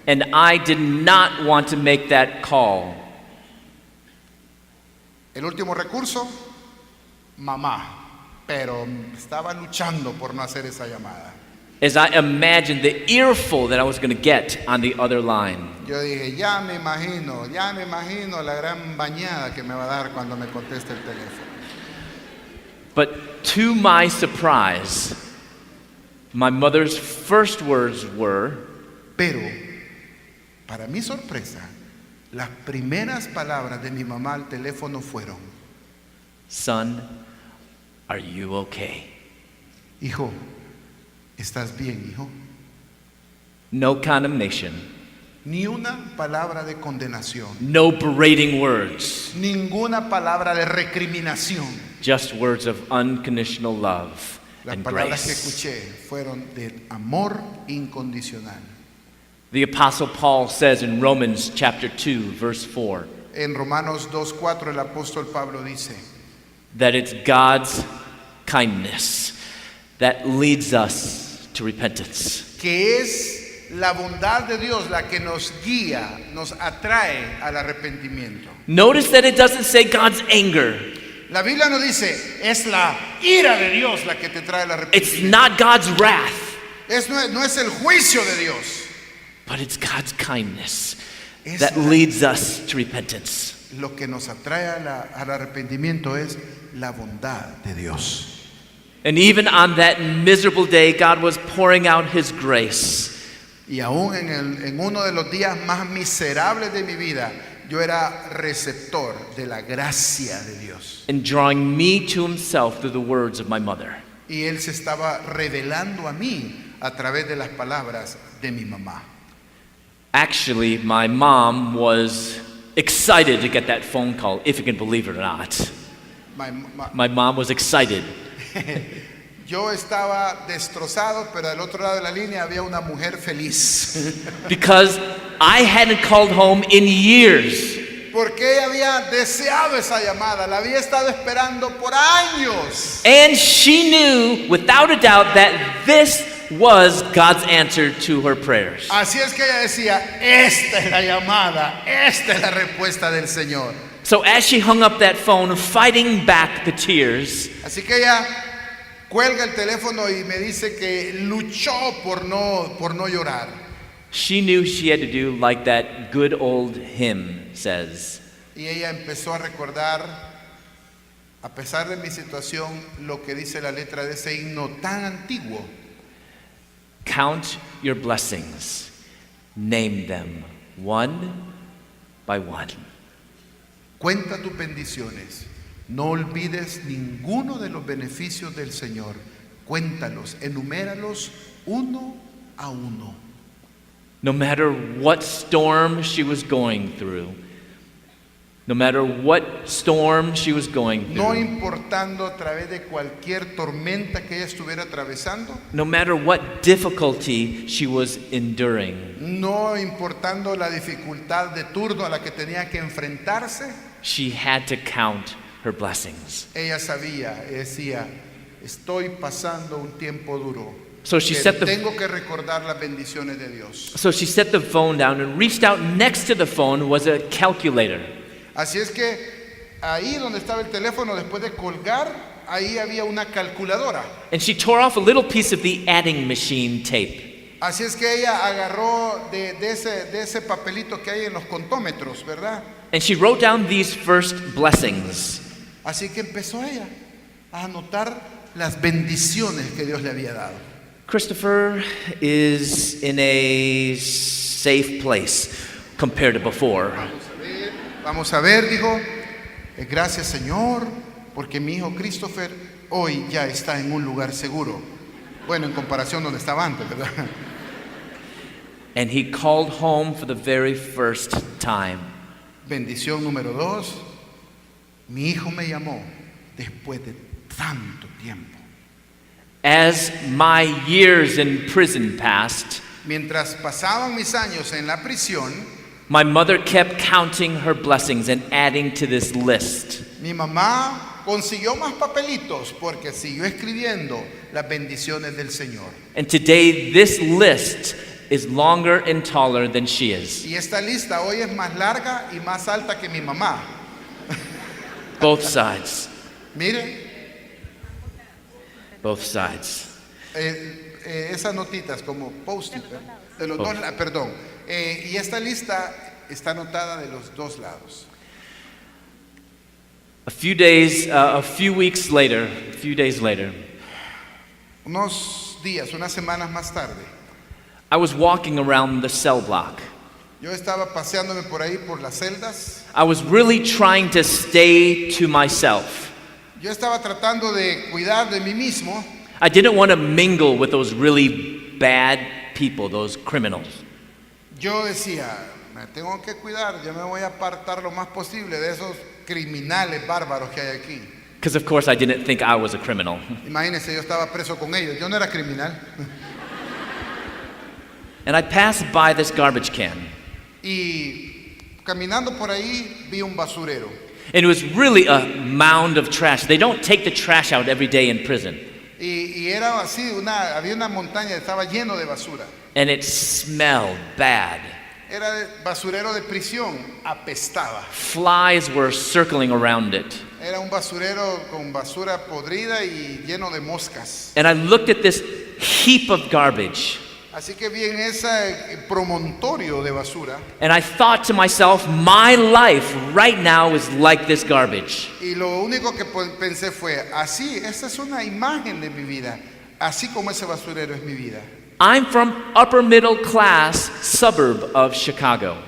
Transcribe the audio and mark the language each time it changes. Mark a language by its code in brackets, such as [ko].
[en] And I did not want to make that call. [es] El último recurso, mamá, pero estaba luchando por no hacer esa llamada. [en] As I imagined the earful that I was going to get on the other line. [es] Yo dije, ya me imagino la gran bañada que me va a dar cuando me conteste el teléfono. [en] But to my surprise, my mother's first words were, [es] Pero, para mi sorpresa, las primeras palabras de mi mamá al teléfono fueron, [en] "Son, are you okay?" [es] hijo, ¿estás bien, hijo? [en] No condemnation, [es] Ni una palabra de condenación, [en] no berating words, [es] ninguna palabra de recriminación. [en] just words of unconditional love [es] Las [en] and [es] palabras que [en] grace. [es] escuché fueron del amor incondicional. [en] The Apostle Paul says in Romans chapter 2, verse 4, [es] En Romanos 2:4 el apóstol Pablo dice [en] that it's God's kindness that leads us to repentance. [es] que es la bondad de Dios la que nos guía, nos atrae al arrepentimiento. [en] Notice that it doesn't say God's anger. [es] La Biblia no dice, es la ira de Dios la que te trae el [en] It's [es] arrepentimiento. [en] not God's wrath, [es] No es el juicio de Dios. [en] but it's God's kindness [es] Es [en] that [es] la- [en] leads us to repentance. [es] Lo que nos atrae al arrepentimiento es la bondad de Dios. [en] And even on that miserable day, God was pouring out His grace. [es] Y aún en uno de los días más miserables de mi vida, yo era receptor de la gracia de Dios. [en] and drawing me to himself through the words of my mother. [es] Y Él se estaba revelando a mí a través de las palabras de mi mamá. [en] Actually, my mom was excited to get that phone call, if you can believe it or not. My mom was excited. [es] Yo estaba destrozado, pero al otro lado de la línea había una mujer feliz. [en] Because I hadn't called home in years. [es] Porque ella había deseado esa llamada, la había estado esperando por años. [en] And she knew, without a doubt, that this was God's answer to her prayers. [es] Así es que ella decía, esta es la llamada, esta es la respuesta del Señor. [en] So as she hung up that phone, fighting back the tears, [es] Así que ella cuelga el teléfono y me dice que luchó por no llorar. [en] she knew she had to do like that good old hymn says. [es] Y ella empezó a recordar, a pesar de mi situación, lo que dice la letra de ese himno tan antiguo. [en] Count your blessings, name them one by one. [es] Cuenta tus bendiciones, no olvides ninguno de los beneficios del Señor. Cuéntalos, enuméralos uno a uno. [en] No matter what storm she was going through, no matter what storm she was going [es] No [en] through, [es] importando a través de cualquier tormenta que ella estuviera atravesando, [en] no matter what difficulty she was enduring, [es] no importando la dificultad de turno a la que tenía que enfrentarse, [en] she had to count her blessings. [es] ella sabía, decía, estoy pasando un tiempo duro, [en] So she [es] pero [en] set the [es] tengo que recordar las bendiciones de Dios. [en] So she set the phone down and reached out. Next to the phone was a calculator. [es] Así es que ahí donde estaba el teléfono, después de colgar, ahí había una calculadora. [en] And she tore off a little piece of the adding machine tape. [es] Así es que ella agarró de ese papelito que hay en los contómetros, ¿verdad? [en] And she wrote down these first blessings. [es] Así que empezó ella a anotar las bendiciones que Dios le había dado. [en] Christopher is in a safe place compared to before. [es] Vamos a ver, dijo, gracias Señor, porque mi hijo Christopher hoy ya está en un lugar seguro. Bueno, en comparación donde estaba antes, ¿verdad? [en] And he called home for the very first time. [es] Bendición número 2, mi hijo me llamó después de tanto tiempo. [en] As my years in prison passed, [es] Mientras pasaban mis años en la prisión, [en] my mother kept counting her blessings and adding to this list. [es] mi mamá consiguió más papelitos porque siguió escribiendo las bendiciones del Señor. [en] And today, this list is longer and taller than she is. [es] Y esta lista hoy es más larga y más alta que mi mamá. [en] Both sides. [es] Mire, [en] Both sides. [es] esas notitas como post-it, de los Oh. dos, perdón. Y esta lista está anotada de los dos lados. [en] A few weeks later, a few days later, [es] Unos días, unas semanas más tarde, [en] I was walking around the cell block. [es] yo estaba paseándome por ahí por las celdas. [en] I was really trying to stay to myself. [es] Yo estaba tratando de cuidar de mí mismo. [en] I didn't want to mingle with those really bad people, those criminals. [es] Yo decía, me tengo que cuidar, yo me voy a apartar lo más posible de esos criminales bárbaros que hay aquí. [en] Because, of course, I didn't think I was a criminal. [es] Imagínense, yo estaba preso con ellos, yo no era criminal. [en] And I passed by this garbage can. [es] Y caminando por ahí vi un basurero. [en] And it was really a mound of trash. They don't take the trash out every day in prison. [es] Y era así, había una montaña, estaba lleno de basura. [en] And it smelled bad. [es] Era de basurero de prisión, apestaba. [en] Flies were circling around it. [es] Era un basurero con basura podrida y lleno de moscas. [en] And I looked at this heap of garbage. [es] Así que vi en ese promontorio de basura. [en] And I thought to myself, my life right now is like this garbage. [es] Y lo único que pensé fue, así, esta es una imagen de mi vida. Así como ese basurero es mi vida. [en] I'm from upper middle class suburb of Chicago.